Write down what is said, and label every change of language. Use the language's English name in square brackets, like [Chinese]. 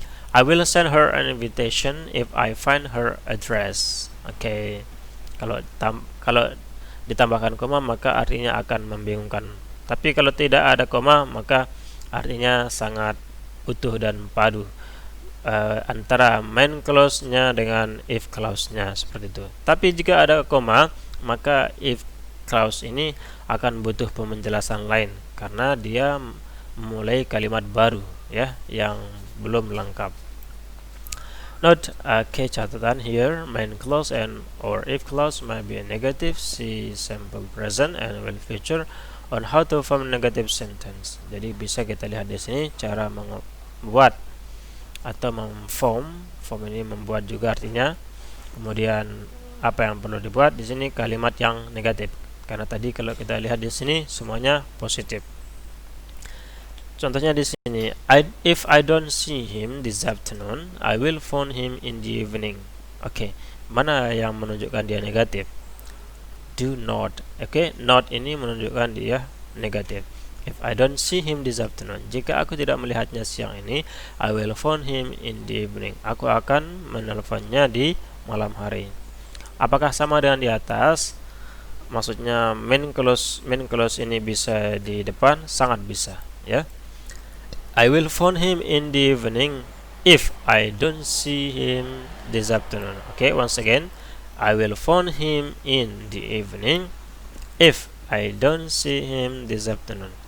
[English] I will send her an invitation if I find her address. [Indonesian] Oke. Kalau ditambahkan koma maka artinya akan membingungkan. Tapi kalau tidak ada koma maka artinya sangat utuh dan padu. Antara main clause-nya dengan if clause-nya seperti itu. Tapi jika ada koma, maka if clause ini akan butuh penjelasan lain karena dia memulai kalimat baru, ya, yang belum lengkap. [English] Note, [Indonesian] catatan [English] here, main clause and or if clause may be a negative. See simple present and will future on how to form negative sentence. [Indonesian] Jadi bisa kita lihat di sini cara membuat atau memform. Form ini membuat juga artinya. Kemudian apa yang perlu dibuat di sini kalimat yang negatif. Karena tadi kalau kita lihat di sini semuanya positif. Contohnya di sini, [English] if I don't see him this afternoon, I will phone him in the evening. [Indonesian] Oke, mana yang menunjukkan dia negatif? [English] Do not. [Indonesian] Oke, not ini menunjukkan dia negatif. [English] If I don't see him this afternoon, [Indonesian] jika aku tidak melihatnya siang ini, [English] I will phone him in the evening. [Indonesian] Aku akan menelponnya di malam hari. Apakah sama dengan di atas? Maksudnya main clause ini bisa di depan, sangat bisa, ya. [English] I will phone him in the evening if I don't see him this afternoon. Okay, once again, I will phone him in the evening if I don't see him this afternoon.